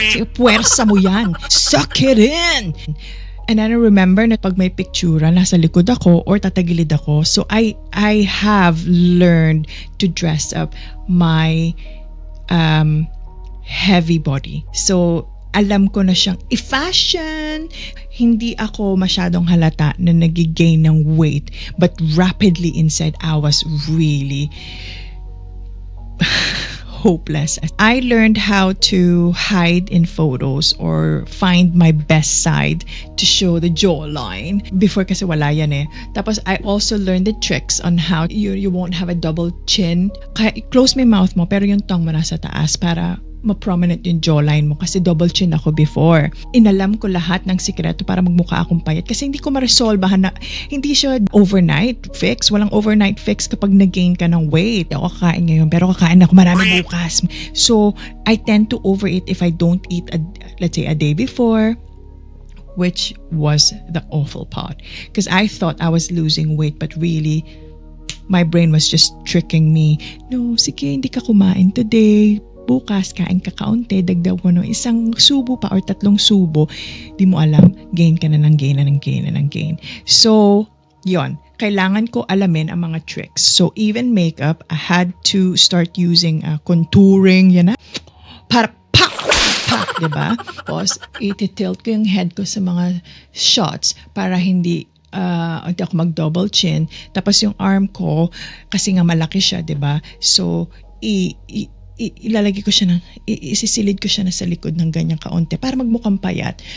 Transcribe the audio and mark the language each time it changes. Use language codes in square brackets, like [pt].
[tl] Sige, puwersa mo yan. [en] Suck it in! And then I remember [tl] na pag may picture, nasa likod ako or tatagilid ako. [en] So I have learned to dress up my heavy body. [tl] So alam ko na siyang i-fashion. Hindi ako masyadong halata na nag-gain ng weight. [en] But rapidly inside, I was really hopeless. I learned how to hide in photos or find my best side to show the jawline. Before [tl] kasi wala yan eh. Tapos [en] I also learned the tricks on how you won't have a double chin. [tl] Kaya close mo yung mouth mo pero yung tongue mo nasa taas para ma-prominent yung jawline mo kasi double chin ako before. Inalam ko lahat ng sikreto para magmukha akong payat kasi hindi ko ma-resolvehan na hindi siya overnight fix. Walang overnight fix kapag nag-gain ka ng weight. Ako kakain ngayon pero kakain ako marami bukas. [en] So, I tend to overeat if I don't eat, let's say, a day before, which was the awful part. Because I thought I was losing weight but really, my brain was just tricking me. [tl] No, sige, hindi ka kumain today. Bukas, kain ka kaunti, dagdag mo ng isang subo pa or 3 subo, di mo alam, gain ka na ng gain na ng gain na ng gain. So, yon, kailangan ko alamin ang mga tricks. [en] So, even makeup, I had to start using contouring, [tl] yan na, para pak, diba? Tapos, iti-tilt ko yung head ko sa mga shots para hindi ako mag-double chin. Tapos, yung arm ko, kasi nga malaki siya, diba? So, ilalagay ko siya isisilid ko siya na sa likod ng ganyan kaunti para magmukhang payat.